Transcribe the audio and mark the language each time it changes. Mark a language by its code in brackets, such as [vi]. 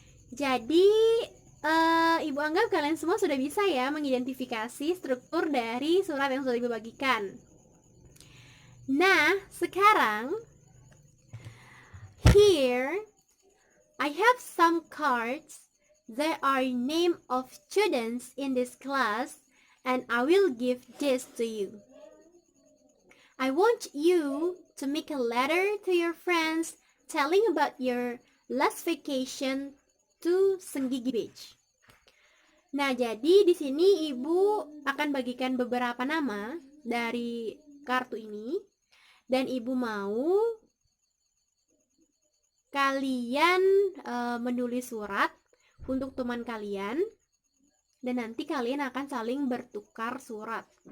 [id] Jadi Ibu anggap kalian semua sudah bisa ya mengidentifikasi struktur dari surat yang sudah Ibu bagikan. Nah, sekarang [en] here I have some cards. There are name of students in this class and I will give this to you. I want you to make a letter to your friends telling about your last vacation to Senggigi Beach. [id] Nah, jadi di sini Ibu akan bagikan beberapa nama dari kartu ini dan Ibu mau kalian menulis surat untuk teman kalian dan nanti kalian akan saling bertukar surat.